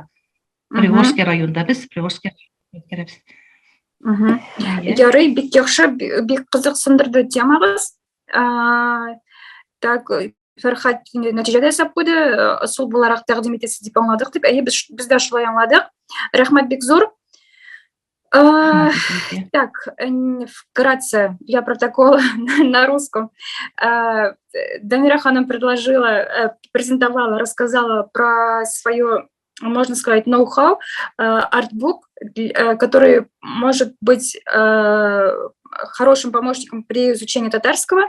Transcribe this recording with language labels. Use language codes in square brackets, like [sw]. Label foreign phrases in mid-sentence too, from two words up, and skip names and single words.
[tt] Приволжский районда без Приволжский үткәрәбез. Ярый, бик яхшы, бик кызыксындырды темагыз. Так, Фәрхат нәтиҗәдә сап куйды, ысул буларак тәкъдим итәсез дип аңладык дип. Әйе, без дә шулай аңладык. Рәхмәт бик зур. [ru] Так, вкратце для протокола на русском. Дамира ханым презентовала, рассказала про свое, можно сказать, ноу-хау, артбук, который может быть хорошим помощником при изучении татарского.